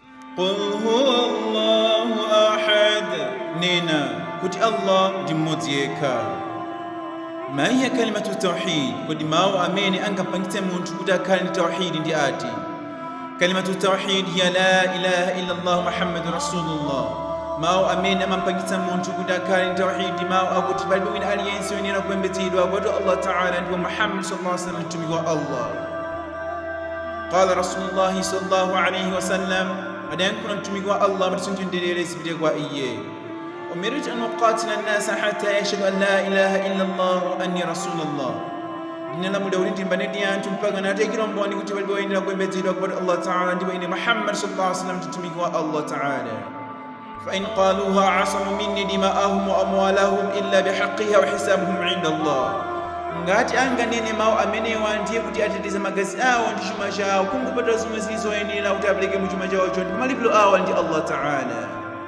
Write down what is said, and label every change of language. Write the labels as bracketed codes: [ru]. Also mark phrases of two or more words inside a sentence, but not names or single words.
[ar] قل هو الله أحد, [ny] nena kuti Allah ndi mmodzi yekha. [ar] ما هي كلمة التوحيد, [ny] kodi mawu amene angapangitse munthu kuti akhale ndi tawhidi ndi ati? [ar] كلمة التوحيد هي لا إله إلا الله محمد رسول الله. [ny] Mawu amene amampangitsa munthu kuti akhale ndi tawhidi mawu akuti palibe wina aliyense woyenera kupembedzedwa koma [ar] الله تعالى [ny] ndipo Muhammad [ar] صلى الله عليه وسلم [ny] mtumiki wa Allah. [ar] قال رسول الله صلى الله عليه وسلم, [ny] adayankula mtumiki wa Allah matisunjundirere zipite kwa iye, [ar] أمرت أن أقاتل الناس حتى يشهدوا أن لا إله إلا الله وأني رسول الله. [ny] Ndinalamulidwa kuti ndimbane ndi anthu mpaka natekera umboni kuti palibe woyenera kupembedzedwa koma [ar] الله تعالى [ny] ndipo ine Muhammad [ar] صلى الله عليه وسلم [ny] mtumiki wa [ar] الله تعالى. فإن قالوها عصموا مني دماءهم وأموالهم إلا بحقها وحسابهم عند الله. [ny] Ngati anganene mawu amenewa ndiye kuti ateteze magazi awo ndi chuma chawo, kungopata zomwe zilizoyenera kuti apereke mu chuma chawo ndipo malipiro awo ndi [ar] الله تعالى.